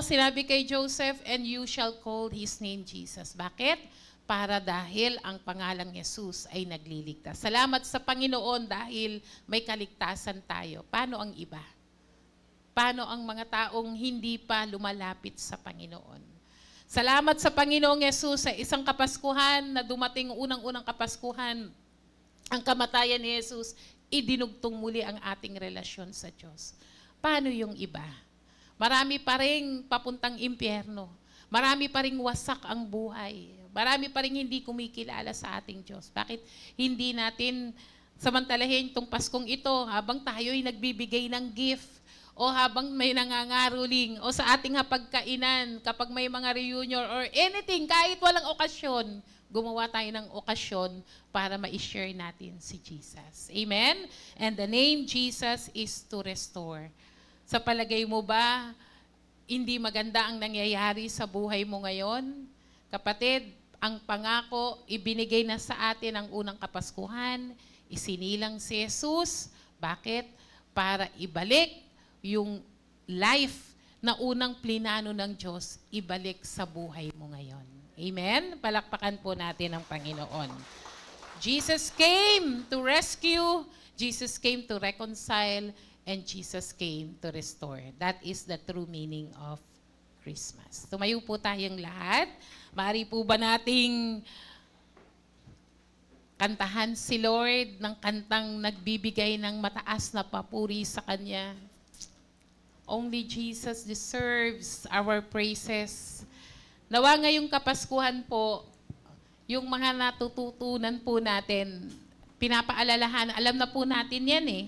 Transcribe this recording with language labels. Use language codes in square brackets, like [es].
[tl] Sinabi kay Joseph, [en] and you shall call his name Jesus. [tl] Bakit? Para dahil ang pangalang Jesus ay nagliligtas. Salamat sa Panginoon dahil may kaligtasan tayo. Paano ang iba? Paano ang mga taong hindi pa lumalapit sa Panginoon? Salamat sa Panginoong Yesus sa isang Kapaskuhan na dumating unang-unang Kapaskuhan. Ang kamatayan ni Jesus, idinugtong muli ang ating relasyon sa Diyos. Paano yung iba? Marami pa rin papuntang impyerno. Marami pa rin wasak ang buhay. Marami pa rin hindi kumikilala sa ating Diyos. Bakit hindi natin samantalahin itong Paskong ito habang tayo'y nagbibigay ng gift? O habang may nangangaruling, o sa ating hapagkainan, kapag may mga reunion [en] or anything, [tl] kahit walang okasyon, gumawa tayo ng okasyon para ma-share natin si Jesus. Amen? [en] And the name Jesus is to restore. [tl] Sa palagay mo ba, hindi maganda ang nangyayari sa buhay mo ngayon? Kapatid, ang pangako, ibinigay na sa atin ang unang Kapaskuhan, isinilang si Jesus. Bakit? Para ibalik yung life na unang plinano ng Diyos, ibalik sa buhay mo ngayon. Amen? Palakpakan po natin ang Panginoon. [en] Jesus came to rescue, Jesus came to reconcile, and Jesus came to restore. That is the true meaning of Christmas. [tl] Tumayo po tayong lahat. Maaari po ba nating kantahan si Lord ng kantang nagbibigay ng mataas na papuri sa Kanya? [en] Only Jesus deserves our praises. [tl] Nawa ngayong Kapaskuhan po, yung mga natututunan po natin, pinapaalalahan, alam na po natin yan eh.